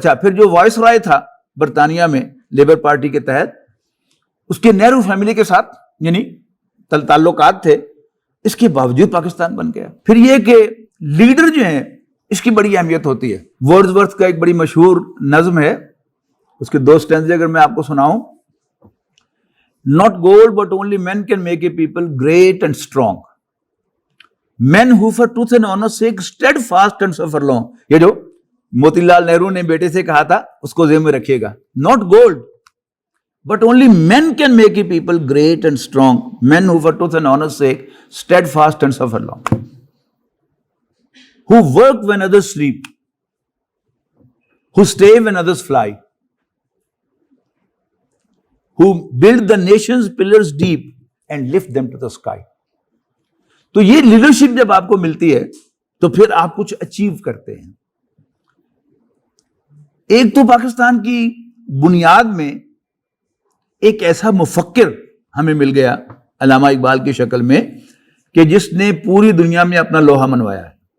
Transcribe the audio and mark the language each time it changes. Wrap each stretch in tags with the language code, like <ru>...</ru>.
<ur>اچھا, پھر جو وائس رائے تھا برطانیہ میں لیبر پارٹی کے تحت, اس کے نہرو فیملی کے ساتھ یعنی تعلقات تھے, اس کے باوجود پاکستان بن گیا. پھر یہ کہ لیڈر جو ہیں اس کی بڑی اہمیت ہوتی ہے. ورڈزورتھ کا ایک بڑی مشہور نظم ہے, اس کے دو سٹینزے اگر میں آپ کو سناؤں.</ur> <en>Not gold but only men can make a people great and strong. Men who for truth and honor sake steadfast and suffer long.</en> <ur>یہ جو موتی لال نہرو نے بیٹے سے کہا تھا اس کو ذہن میں رکھیے گا.</ur> <en>Not gold but only men can make a people great and strong. Men who for truth and honor sake steadfast and suffer long. Who work when others sleep. Who stay when others fly. Who build the nation's pillars deep and lift them to the sky.</en> <ur>تو یہ leadership جب آپ کو ملتی ہے تو پھر آپ کچھ اچیو کرتے ہیں. ایک تو پاکستان کی بنیاد میں ایک ایسا مفکر ہمیں مل گیا علامہ اقبال کی شکل میں کہ جس نے پوری دنیا میں اپنا لوہا منوایا ہے.</ur>